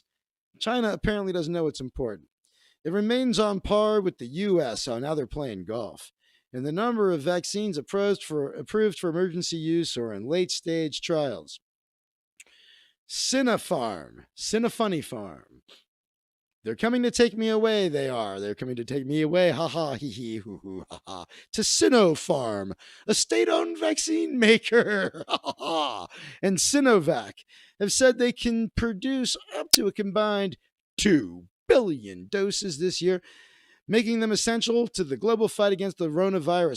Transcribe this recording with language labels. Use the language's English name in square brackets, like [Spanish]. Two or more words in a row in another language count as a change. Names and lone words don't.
[English] China apparently doesn't know what's important. It remains on par with the U.S. So now they're playing golf. And the number of vaccines approved for emergency use or in late stage trials. Sinopharm. They're coming to take me away, they are. They're coming to take me away, ha ha, hee hee, hoo hoo, ha ha. To Sinopharm, a state-owned vaccine maker, ha ha ha. And Sinovac have said they can produce up to a combined 2 billion doses this year, making them essential to the global fight against the coronavirus.